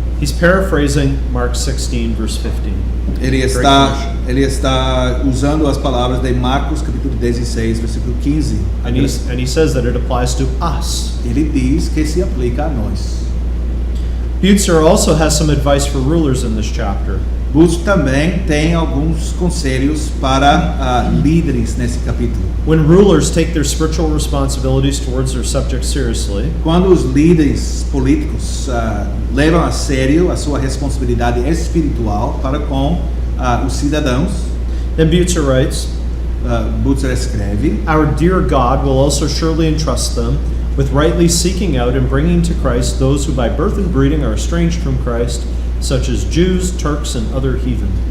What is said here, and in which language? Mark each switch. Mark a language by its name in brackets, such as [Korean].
[English] He's paraphrasing Mark 16, verse 15. [Portuguese] Ele está usando as palavras de Marcos capítulo 16, versículo 15. [English] And he says that it applies to us. [Portuguese] Ele diz que se aplica a nós. [English] Butzer also has some advice for rulers in this chapter. [Portuguese] Butzer também tem alguns conselhos para líderes nesse capítulo. [English] When rulers take their spiritual responsibilities towards their subjects seriously, [Portuguese] Quando os líderes políticos levam a sério a sua responsabilidade espiritual para com os cidadãos, [English] then Butzer writes, [Portuguese] Butzer escreve: [English] our dear God will also surely entrust them with rightly seeking out and bringing to Christ those who by birth and breeding are estranged from Christ, such as Jews, Turks, and other heathen.